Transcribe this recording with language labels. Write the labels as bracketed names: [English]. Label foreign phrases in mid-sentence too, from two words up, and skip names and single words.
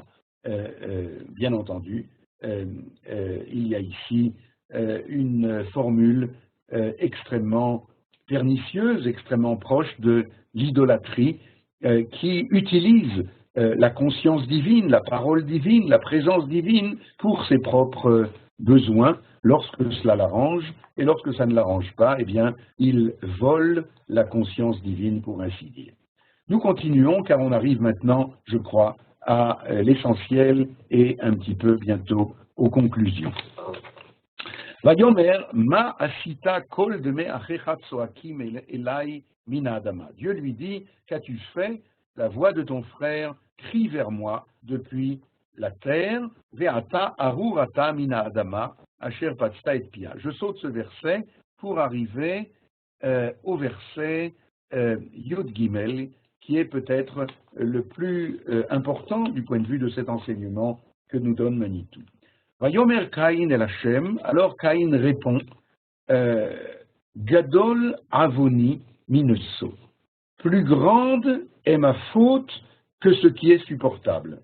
[French] Bien entendu, il y a ici une formule extrêmement pernicieuse, extrêmement proche de l'idolâtrie, qui utilise la conscience divine, la parole divine, la présence divine pour ses propres besoins. Lorsque cela l'arrange, et lorsque ça ne l'arrange pas, eh bien, il vole la conscience divine, pour ainsi dire. Nous continuons, car on arrive maintenant, je crois, à l'essentiel et un petit peu bientôt aux conclusions. [Hebrew] ויאמר מה עשית קול דמי אחיך צועקים אלי מן האדמה. [French] Dieu lui dit, qu'as-tu fait? La voix de ton frère crie vers moi depuis la terre. [Hebrew] ועתה ארור אתה מן האדמה אשר פצתה את פיה. [French] Je saute ce verset pour arriver au verset [Hebrew] יוד גימל, [French] qui est peut-être le plus important du point de vue de cet enseignement que nous donne Manitou. [Hebrew] ויאמר קין אל השם, [French] alors Caïn répond, [Hebrew] גדול עווני מנשוא, [French] plus grande est ma faute que ce qui est supportable.